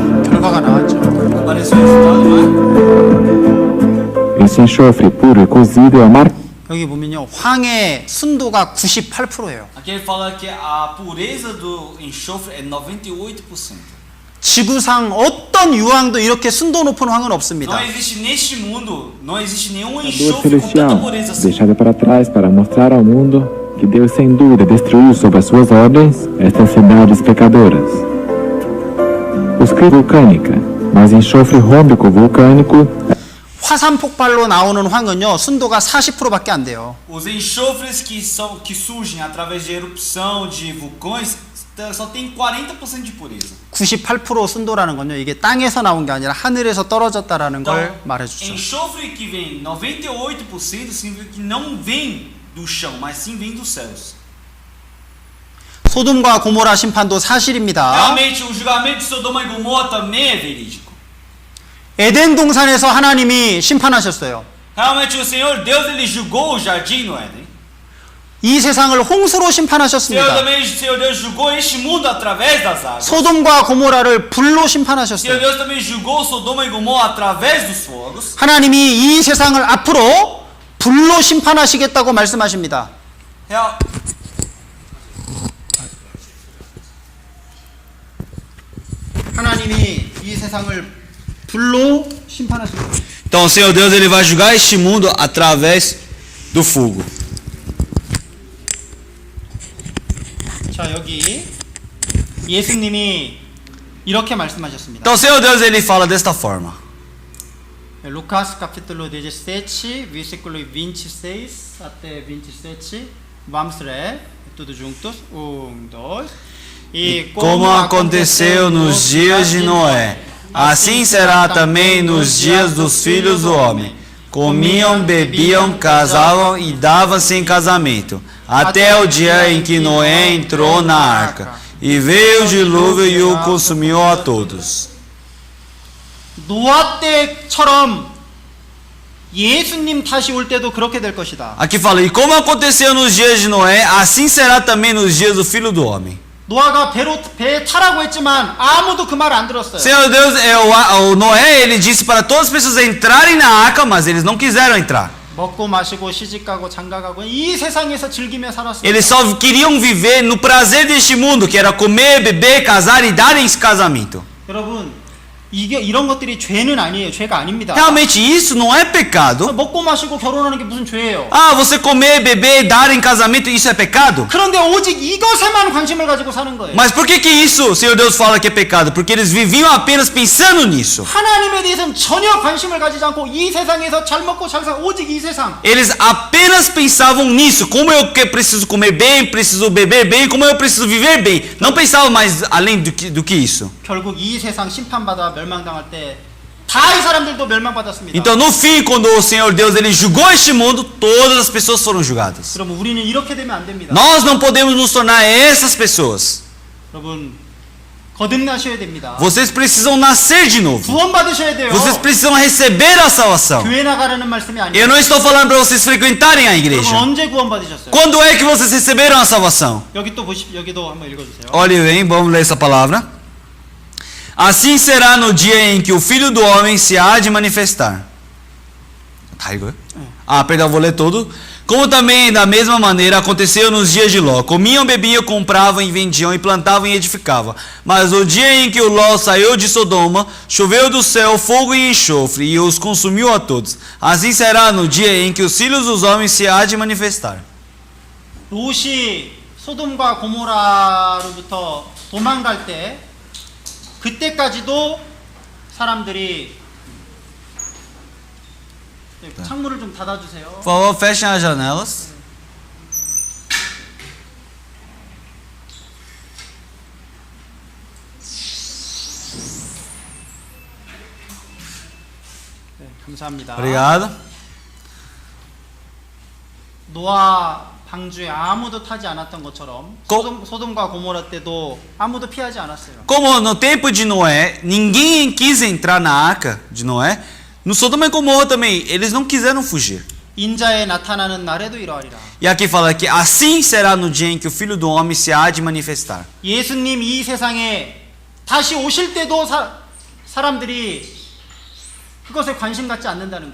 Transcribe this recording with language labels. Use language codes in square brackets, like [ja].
[ko] 결과가 나왔죠. [pt] Apareceu o resultado, não é? Esse enxofre puro e cozido é marcado [ko] 여기 보면요. 황의 순도가 98%예요. [pt] Aqui ele fala que a pureza do enxofre é 98%. [ko] 지구상 어떤 유황도 이렇게 순도 높은 황은 없습니다. [pt] Não existe neste mundo, não existe nenhum dor enxofre com tanta celestial, pureza assim. deixada para trás para mostrar ao mundo que Deus sem dúvida destruiu sob as suas ordens estas cidades pecadoras. Os vulcânica, mas enxofre rômbico vulcânico [ko] 화산 폭발로 나오는 황은요. 순도가 40%밖에 안 돼요. [pt] Os enxofres que surgem através de erupção de vulcões só tem 40% de pureza. [ko] 98% 순도라는 건요. 이게 땅에서 나온 게 아니라 하늘에서 떨어졌다라는 걸 말해주죠. [pt] Enxofre que vem 98% significa que não vem do chão, mas sim vem dos céus. [ko] 소돔과 고모라 심판도 사실입니다. [pt] Realmente, o julgamento de Sodoma e Gomorra também é verídico. [ko] 에덴 동산에서 하나님이 심판하셨어요. [pt] Realmente, o Senhor Deus ele julgou o jardim no Éden. [ko] 이 세상을 홍수로 심판하셨습니다. [pt] O Senhor Deus julgou este mundo através das águas. [ko] 소돔과 고모라를 불로 [pt] O Senhor [ko] 심판하셨어요. [pt] Deus também julgou Sodoma e Gomorra através dos fogos. [ko] 하나님이 이 세상을 앞으로 불로 심판하시겠다고 말씀하십니다. [pt] Real... [ko] 하나님이 이 세상을 불로 심판하십니다. [pt] Então, o Senhor Deus ele vai julgar este mundo através do fogo. [ko] 자, 여기 예수님이 이렇게 말씀하셨습니다. [pt] Então, o Senhor Deus ele fala desta forma. Lucas capítulo 17, versículo 26 até 27. Vamos ler tudo juntos. 1, 2. E Como aconteceu nos dias de Noé, assim será também nos dias dos filhos do homem. Comiam, bebiam, casavam e davam-se em casamento, até o dia em que Noé entrou na arca, e veio o dilúvio e o consumiu a todos. [ko] 노아 때처럼 예수님 다시 올 때도 그렇게 될 것이다. [pt] Aqui fala, e como aconteceu nos dias de Noé, assim será também nos dias do filho do homem. [ko] 노아가 배 타라고 했지만 아무도 그 말 안 들었어요. [pt] Senhor Deus, o Noé, ele disse para todas as pessoas entrarem na arca, mas eles não quiseram entrar. [ko] 먹고 마시고 시집가고 장가가고 이 세상에서 즐기며 살았어요. [pt] Eles só queriam viver no prazer deste mundo, que era comer, beber, casar e darem esse casamento. [ko] 여러분, 이게 이런 것들이 죄는 아니에요. 죄가 아닙니다. [pt] Realmente isso não é pecado. [ko] 먹고 마시고 결혼하는 게 무슨 죄예요? [pt] Ah, você comer, beber, dar em casamento, isso é pecado? [ko] 그런데 오직 이것에만 관심을 가지고 사는 거예요. [pt] Mas por que isso o Senhor Deus fala que é pecado? Porque eles viviam apenas pensando nisso. [ko] 하나님에 대해서는 전혀 관심을 가지지 않고 이 세상에서 잘 먹고 잘 살 오직 이 세상. [pt] Eles apenas pensavam nisso, como eu preciso comer bem, preciso beber bem, como eu preciso viver bem. Não pensavam mais além do que isso. [ko] 결국 이 세상 심판받아 멸망당할 때 다 이 사람들도 멸망받았습니다. [pt] Então no fim, quando o Senhor Deus ele julgou este mundo, todas as pessoas foram julgadas. [ko] 여러분 우리는 이렇게 되면 안 됩니다. [pt] Nós não podemos nos tornar essas pessoas. [ko] 여러분 거듭나셔야 됩니다. [pt] Vocês precisam nascer de novo. [ko] 구원받으셔야 돼요. [pt] Vocês precisam receber a salvação. [ko] 교회 나가라는 말씀이 [pt] Eu [ko] 아니에요. [pt] não estou falando para vocês frequentarem a [ko] 여러분 [pt] igreja. [ko] 언제 구원받으셨어요? [pt] Quando é que vocês receberam a salvação? [ko] 여기 또 보십시오. 여기도 한번 읽어주세요. [pt] Olhe bem, vamos ler essa palavra. Assim será no dia em que o Filho do Homem se há de manifestar. Tá, igual? Ah, perdão, vou ler todo. Como também da mesma maneira aconteceu nos dias de Ló. Comiam, bebiam, compravam e vendiam e plantavam e edificavam. Mas o dia em que o Ló saiu de Sodoma, choveu do céu fogo e enxofre e os consumiu a todos. Assim será no dia em que os filhos dos homens se há de manifestar. [ko] 롯이 소돔과 고모라로부터 도망갈 때 그때까지도 사람들이 창문을 좀 닫아주세요. [pt] Por favor, fechem as janelas. [ko] 네, 감사합니다. [pt] Obrigado. [ko] 노아 방주에 아무도 타지 않았던 것처럼 고- 소돔과 고모라 때도 아무도 피하지 않았어요. [pt] Como no tempo de Noé, ninguém quis entrar na arca de Noé, no Sodoma e Gomorra também, eles não quiseram fugir. [ko] 인자에 나타나는 날에도 이러하리라. [pt] E aqui fala que assim será no dia em que o Filho do Homem se há de manifestar. [ko] 예수님 이 세상에 다시 오실 때도 사람들이 그것에 관심 갖지 않는다는 거예요.